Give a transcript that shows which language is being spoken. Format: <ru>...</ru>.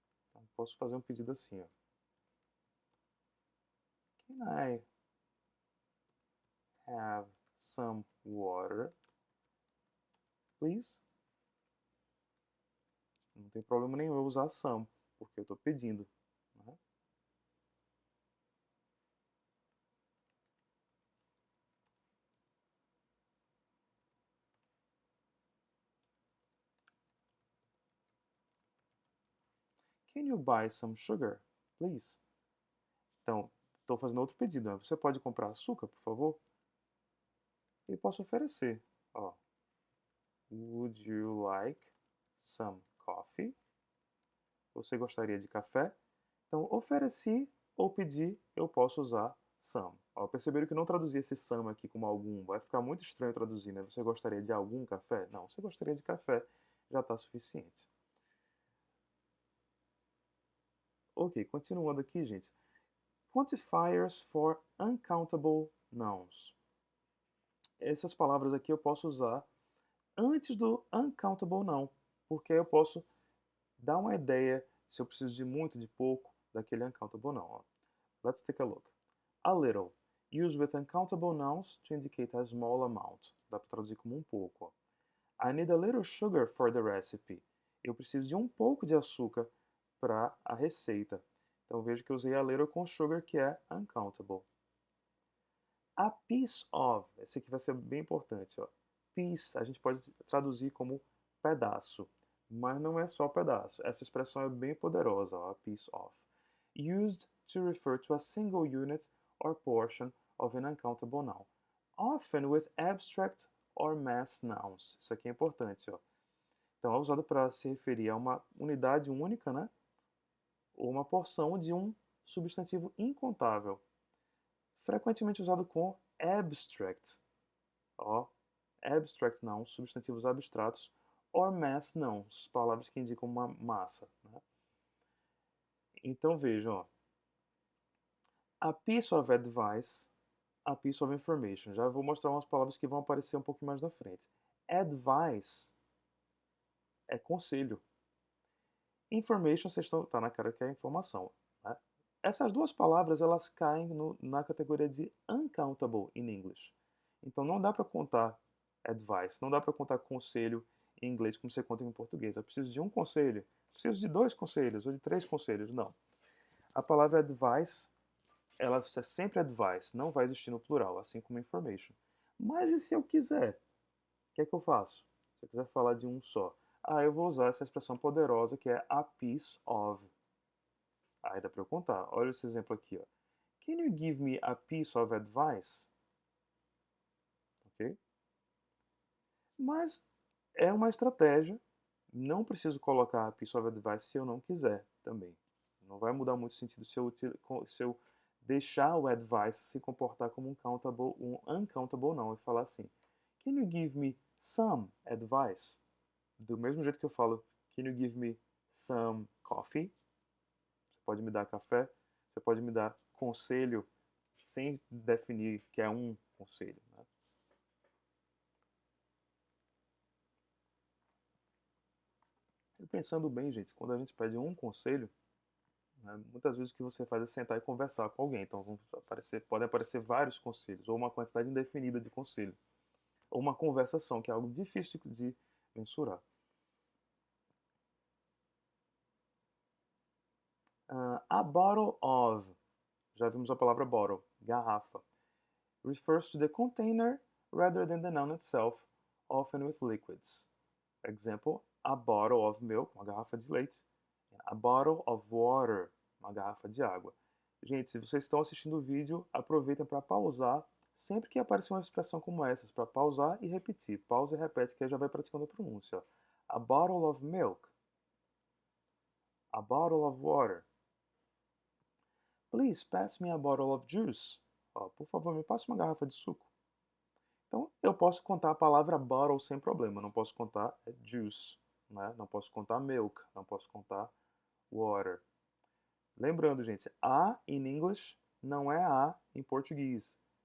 <pt>Então, posso fazer um pedido assim, ó.</pt> <en>Can I have some water, please?</en> <pt>Não tem problema nenhum eu usar some, porque eu estou pedindo. Né?</pt> <en>Can you buy some sugar, please?</en> <pt>Então, estou fazendo outro pedido. Né? Você pode comprar açúcar, por favor? E posso oferecer.</pt> <en>Would you like some coffee?</en> <pt>Você gostaria de café? Então, ofereci ou pedi, eu posso usar some. Perceberam que não traduzi esse some aqui como algum. Vai ficar muito estranho traduzir, né? Você gostaria de algum café? Não, você gostaria de café. Já está suficiente. Ok, continuando aqui, gente.</pt> <en>Quantifiers for uncountable nouns.</en> <pt>essas palavras aqui eu posso usar antes do uncountable não, porque eu posso dar uma ideia se eu preciso de muito, de pouco, daquele uncountable não.</pt> <en>Ó. Let's take a look. A little. Used with uncountable nouns to indicate a small amount.</en> <pt>Dá para traduzir como um pouco.</pt> <en>Ó. I need a little sugar for the recipe.</en> <pt>Eu preciso de um pouco de açúcar para a receita. Então veja que eu usei a little com sugar, que é uncountable.</pt> <en>A piece of.</en> <pt>Esse aqui vai ser bem importante. Ó. Piece a gente pode traduzir como pedaço. Mas não é só pedaço. Essa expressão é bem poderosa.</pt> <en>Ó, a piece of. Used to refer to a single unit or portion of an uncountable noun. Often with abstract or mass nouns.</en> <pt>Isso aqui é importante. Ó. Então, é usado para se referir a uma unidade única, né? Ou uma porção de um substantivo incontável. Frequentemente usado com abstract. Ó, abstract nouns, substantivos abstratos,</pt> <en>or mass nouns,</en> <pt>palavras que indicam uma massa. Né? Então vejam, ó,</pt> <en>a piece of advice, a piece of information.</en> <pt>Já vou mostrar umas palavras que vão aparecer um pouco mais na frente. Advice é conselho. Information, vocês estão, tá na cara que é informação. Né? Essas duas palavras elas caem na categoria de</pt> <en>uncountable in English.</en> <pt>Então não dá para contar advice, não dá para contar conselho em inglês como você conta em português. Eu preciso de um conselho, preciso de 2 conselhos ou de 3 conselhos. Não. A palavra advice, ela é sempre advice, não vai existir no plural, assim como information. Mas e se eu quiser? O que é que eu faço? Se eu quiser falar de um só. Eu vou usar essa expressão poderosa que é a piece of. Aí dá para eu contar. Olha esse exemplo aqui. Ó.</pt> <en>Can you give me a piece of advice?</en> <pt>Ok? Mas é uma estratégia. Não preciso colocar a piece of advice se eu não quiser também. Não vai mudar muito o sentido se eu deixar o advice se comportar como um uncountable não. E falar assim,</pt> <en>can you give me some advice?</en> <pt>Do mesmo jeito que eu falo,</pt> <en>can you give me some coffee?</en> <pt>Você pode me dar café? Você pode me dar conselho sem definir que é um conselho. Né? E pensando bem, gente, quando a gente pede um conselho, né, muitas vezes o que você faz é sentar e conversar com alguém. Então podem aparecer vários conselhos, ou uma quantidade indefinida de conselho. Ou uma conversação, que é algo difícil de mensurar.</pt> <en>A bottle of,</en> <pt>já vimos a palavra bottle, garrafa,</pt> <en>refers to the container rather than the noun itself, often with liquids. Example, a bottle of milk,</en> <pt>uma garrafa de leite.</pt> <en>A bottle of water,</en> <pt>uma garrafa de água. Gente, se vocês estão assistindo o vídeo, aproveitem para pausar sempre que aparecer uma expressão como essa, para pausar e repetir. Pausa e repete, que aí já vai praticando a pronúncia.</pt> <en>A bottle of milk. A bottle of water. Please pass me a bottle of juice.</en> <pt>Por favor, me passe uma garrafa de suco. Então, eu posso contar a palavra bottle sem problema. Não posso contar juice, né? Não posso contar milk, não posso contar water. Lembrando, gente, a in English não é a em português.</pt>